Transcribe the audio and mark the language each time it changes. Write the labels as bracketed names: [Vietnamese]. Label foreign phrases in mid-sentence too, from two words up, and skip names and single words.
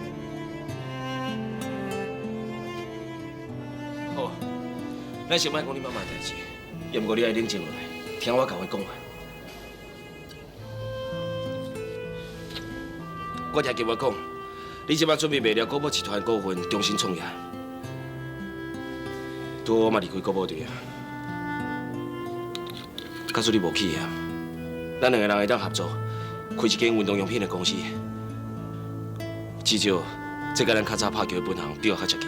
[Min Nan Chinese] 好，咱先莫讲你妈妈的代志，也毋过你爱冷静落来，听我甲我讲话。我听金我讲，你即摆准备卖了国宝集团股份，重新创业。拄好我嘛离开国宝队啊，假使你无去啊，咱两个人会当合作，开一间运动用品的公司，至少这甲咱较早拍球的本行比较较接近。